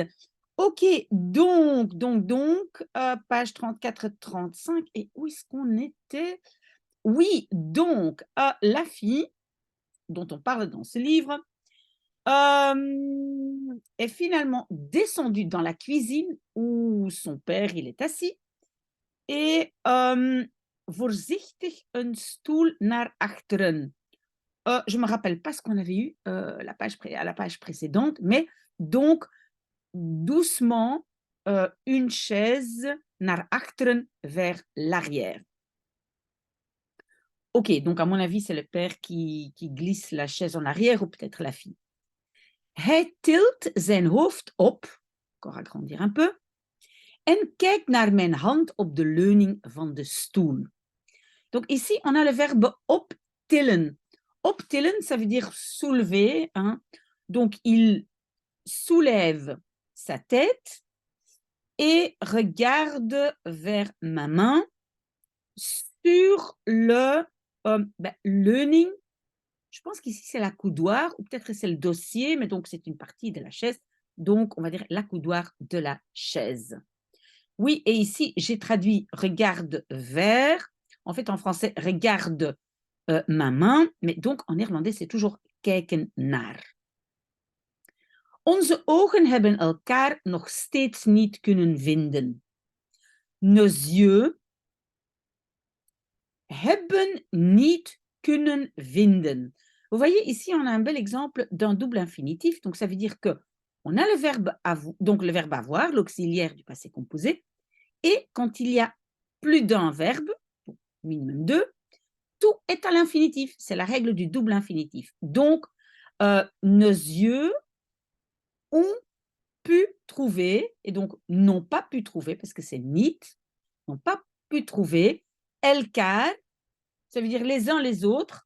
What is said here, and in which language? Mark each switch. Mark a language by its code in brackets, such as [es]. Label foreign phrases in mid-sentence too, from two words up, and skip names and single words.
[fr] OK, page 34-35 et où est-ce qu'on était? Oui, donc, la fille dont on parle dans ce livre, est finalement descendue dans la cuisine où son père, il est assis et [nl] voorzichtig een stoel naar achteren. [fr] Je me rappelle pas ce qu'on avait eu, à la page précédente, mais donc doucement, une chaise [nl] naar achteren, [fr] vers l'arrière. OK, donc à mon avis, c'est le père qui glisse la chaise en arrière ou peut-être la fille. [nl] Hij tilt zijn hoofd op, [fr] encore agrandir un peu, [nl] en kijkt naar mijn hand op de leuning van de stoel. [fr] Donc ici, on a le verbe optillen. Optillen, ça veut dire soulever, hein. Donc il soulève sa tête et regarde vers ma main sur le leuning. Je pense qu'ici, c'est la coudoir ou peut-être que c'est le dossier, mais donc c'est une partie de la chaise. Donc, on va dire la coudoir de la chaise. Oui, et ici, j'ai traduit regarde vers. En fait, en français, regarde ma main. Mais donc, en néerlandais, c'est toujours [nl] kijken naar. Onze ogen hebben elkaar nog steeds niet kunnen vinden. [fr] Nos yeux [nl] hebben niet kunnen vinden. [fr] Vous voyez, ici, on a un bel exemple d'un double infinitif. Donc, ça veut dire que on a le verbe donc le verbe avoir, l'auxiliaire du passé composé. Et quand il y a plus d'un verbe, minimum deux, tout est à l'infinitif. C'est la règle du double infinitif. Donc, nos yeux ont pu trouver, et donc n'ont pas pu trouver, parce que c'est niet, n'ont pas pu trouver, elkaar, ça veut dire les uns les autres.